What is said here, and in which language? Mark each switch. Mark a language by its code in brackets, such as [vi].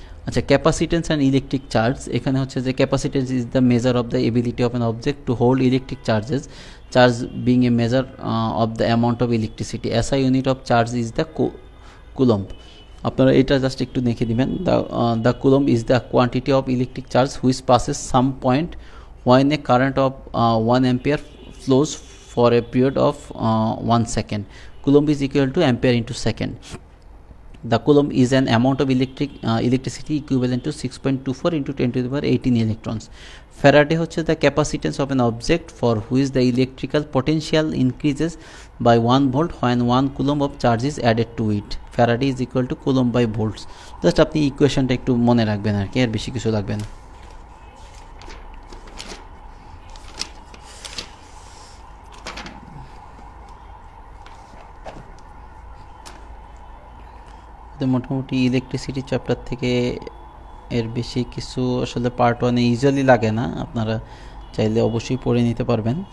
[bn] আচ্ছা, capacitance and electric charge. এখানে হচ্ছে যে [en] Capacitance is the measure of the ability of an object to hold electric charges, charge being a measure of the amount of electricity. SI unit of charge is the coulomb. [bn] আপনারা এটা just একটু দেখে দিবেন। [en] The coulomb is the quantity of electric charge which passes some point when a current of 1 ampere flows for a period of 1 second. Coulomb is equal to ampere into second. The coulomb is an amount of electricity equivalent to 6.24 into 10 to the power 18 electrons. Faraday হচ্ছে the capacitance of an object for which the electrical potential increases by 1 volt when 1 coulomb of charge is added to it. Faraday is equal to coulomb by volts. [bn] Just আপনি ইকুয়েশনটা একটু মনে রাখবেন আর কি, আর বেশি কিছু লাগবে না। মোটামুটি ইলেকট্রিসিটি চ্যাপ্টার থেকে এর বেশি কিছু আসলে পার্ট ওয়ানে ইজিলি লাগে না, আপনারা চাইলে অবশ্যই পড়ে নিতে পারবেন।